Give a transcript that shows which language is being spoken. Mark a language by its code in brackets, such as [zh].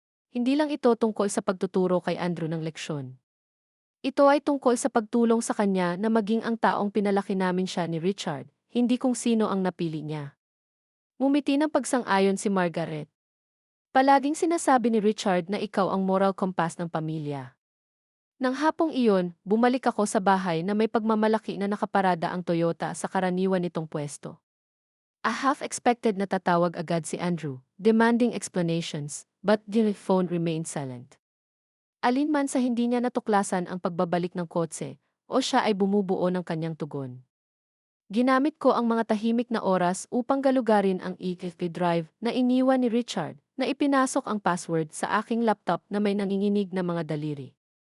[tl] Hindi lang ito tungkol sa pagtuturo kay Andrew ng leksyon. Ito ay tungkol sa pagtulong sa kanya na maging ang taong pinalaki namin siya ni Richard, hindi kung sino ang napili niya. Ngumiti ng pagsang-ayon si Margaret. Palaging sinasabi ni Richard na ikaw ang moral compass ng pamilya. Nang hapong iyon, bumalik ako sa bahay na may pagmamalaki na nakaparada ang Toyota sa karaniwan nitong pwesto. [en] A half-expected [tl] na tatawag agad si Andrew, [en] demanding explanations, but the phone remained silent. [tl] Alinman sa hindi niya natuklasan ang pagbabalik ng kotse, o siya ay bumubuo ng kanyang tugon. Ginamit ko ang mga tahimik na oras upang galugarin ang e-FP drive na iniwan ni Richard, na ipinasok ang password sa aking laptop na may nanginginig na mga daliri.